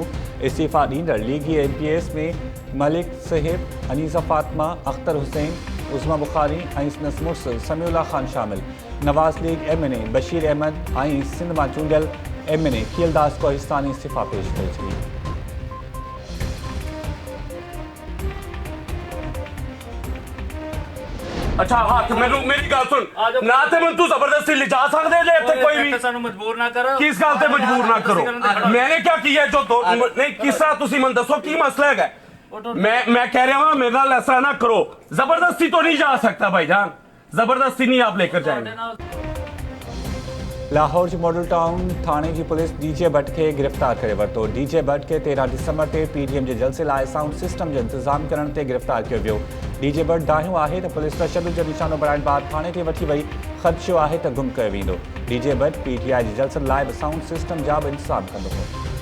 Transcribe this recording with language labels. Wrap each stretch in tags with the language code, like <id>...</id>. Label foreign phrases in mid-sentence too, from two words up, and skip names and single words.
<sd>इस्तीफ़ा ॾींदड़ लीगी MPAs में मलिक साहिब, अनीसा फातिमा, अख्तर हुसैन, उस्मा बुखारी ऐं संदसि मुड़ुसु समीउल्लाह ख़ान शामिल। नवाज़ लीग MNA बशीर अहमद ऐं सिंध मां चूंडियल MNA खीलदास कोहिस्तानी इस्तीफ़ा पेश करे छॾी।</sd> <pa>ਅੱਛਾ ਹਾਥ ਮੇਰੀ ਗੱਲ ਸੁਣ ਨਾ ਤੇ ਮੈਂ ਤੂ ਜ਼ਬਰਦਸਤੀ ਲੈ ਜਾ ਸਕਦੇ ਜੇ ਇੱਥੇ ਕੋਈ ਭੀ ਸਾਨੂੰ ਮਜਬੂਰ ਨਾ ਕਰੋ। ਕਿਸ ਗੱਲ ਤੇ ਮਜਬੂਰ ਨਾ ਕਰੋ।</pa> <hi>मैंने क्या किया जो तो नहीं</hi> <pa>ਕਿਸ ਤਰ੍ਹਾਂ ਤੁਸੀ ਮਨ ਦੱਸੋ ਕੀ ਮਸਲਾ ਹੈ।</pa> <hi>मैं कह रहा हूं मेरे नाल ऐसा ना करो। जबरदस्ती तो नहीं जा सकता भाईजान, जबरदस्ती नहीं आप लेकर जाएंगे।</hi> <sd>लाहौर जी मॉडल टाउन थाने जी पुलिस DJ भट्ट खे गिरफ़्तार करे वरितो। DJ भट्ट खे 13 दिसंबर ते PDM जे जलसे लाइ साउंड सिस्टम जो इंतज़ाम करण ते गिरफ़्तार कयो वियो। DJ भट्ट दाहियो आहे त पुलिस तशद्दुद जो निशानो बणाइण बैदि थाने ते वठी वई। ख़दशो आहे त गुम कयो वेंदो। DJ भट्ट PTI जे जलसनि लाइ बि साउंड सिस्टम जा बि इंतज़ाम कंदो हो।</sd>